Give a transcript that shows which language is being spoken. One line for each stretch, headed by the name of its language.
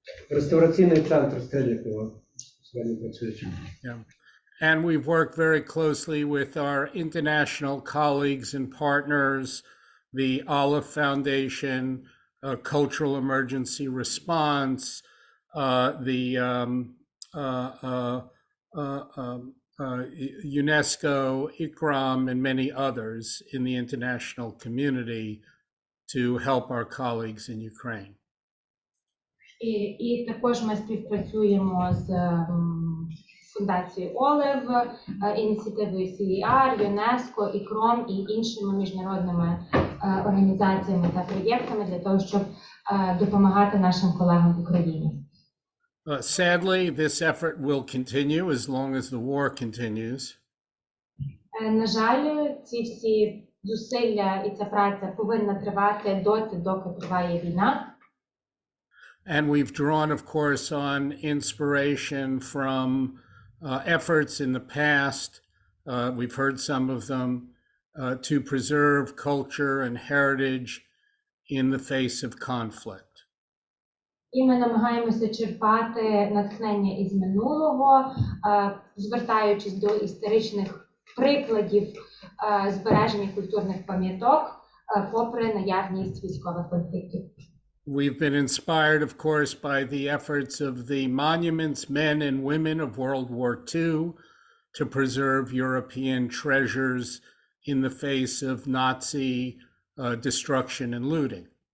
Ukrainian: Реставраційний центр Стрелікова сьогодні працює.
English: Yeah. And we've worked very closely with our international colleagues and partners, the Olive Foundation, Cultural Emergency Response, the UNESCO, ICCROM, and many others in the international community to help our colleagues in Ukraine.
Ukrainian: І також ми співпрацюємо з фундацією Олив, ініціативою CER, UNESCO, ICCROM і іншими міжнародними організаціями та проєктами для того, щоб допомагати нашим колегам в Україні.
English: Sadly, this effort will continue as long as the war continues.
Ukrainian: На жаль, ці всі зусилля і ця праця повинна тривати доти, доки триває війна.
English: And we've drawn, of course, on inspiration from efforts in the past. We've heard some of them to preserve culture and heritage in the face of conflict.
Ukrainian: І ми намагаємося черпати натхнення із минулого, звертаючись до історичних прикладів збереження культурних пам'яток, попри наявність військових конфліктів.
English: We've been inspired, of course, by the efforts of the monuments, men and women of World War II to preserve European treasures in the face of Nazi destruction and looting.